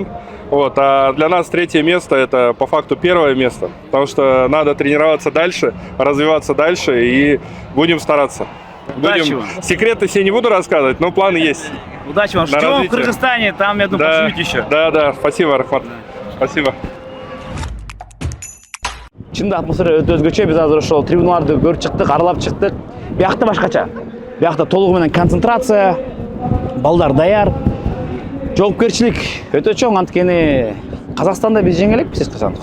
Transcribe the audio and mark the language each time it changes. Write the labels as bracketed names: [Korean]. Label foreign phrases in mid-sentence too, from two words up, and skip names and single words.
[Russian] Вот, а для нас третье место – это по факту первое место, потому что надо тренироваться дальше, развиваться дальше и будем стараться. Удачи вам. Секреты все не буду рассказывать, но планы есть. Удачи вам. На Ждем в развитие. Кыргызстане, там, я думаю, поживете еще. Да, спасибо, Рахмат. Спасибо. [Kyrgyz] Чынында атмосфера өтө өзгөчө. Биз азыр ошол трибуналарды көрүп чыктык, аралап чыктык. Биякта башкача. Биякта толугу менен концентрация, балдар даяр. Жоопкерчилик өтө чоң, анткени Казакстанда биз жеңе элекпиз эч качан.